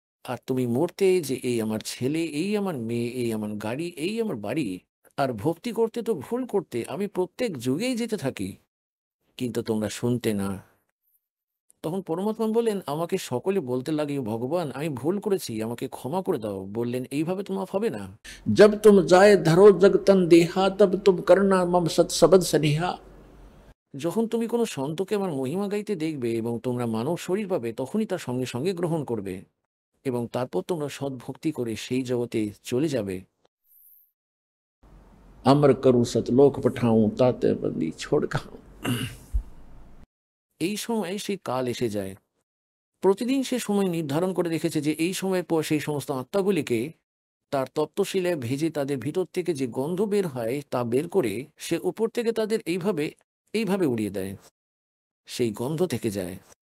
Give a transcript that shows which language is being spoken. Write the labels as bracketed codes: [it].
[bn] আর তুমি মরতে যে এই আমার ছেলে, এই আমার মেয়ে, এই আমার গাড়ি, এই আমার বাড়ি, আর ভক্তি করতে তো ভুল করতে আমি প্রত্যেক যুগেই যেতে থাকি, কিন্তু তোমরা শুনতে না। তখন পরমাত্মা বললেন, আমাকে সকলে বলতে লাগে, ভগবান, আমি ভুল করেছি, আমাকে ক্ষমা করে দাও। বললেন, এইভাবে তো মাফ হবে না। [hi] जब तुम जाए धरो जगतन देहा तब तुम करना मम सत सबद सनेहा। [bn] যখন তুমি কোনো সন্তকে আমার মহিমা গাইতে দেখবে এবং তোমরা মানব শরীর পাবে, তখনই তার সঙ্গে সঙ্গে গ্রহণ করবে এবং তারপর তোমরা সদ্ভক্তি করে সেই জগতে চলে যাবে। [hi] अमर करूं सतलोक पठाऊं ताते बंदी छोड़ खाऊं। [bn] এই সময় সেই কাল এসে যায়। প্রতিদিন সে সময় নির্ধারণ করে রেখেছে যে এই সময়ের পর সেই সমস্ত আত্মাগুলিকে তার তপ্তশিলায় ভেজে তাদের ভিতর থেকে যে গন্ধ বের হয় তা বের করে সে উপর থেকে তাদের এইভাবে এইভাবে উড়িয়ে দেয়, সেই গন্ধ থেকে যায়।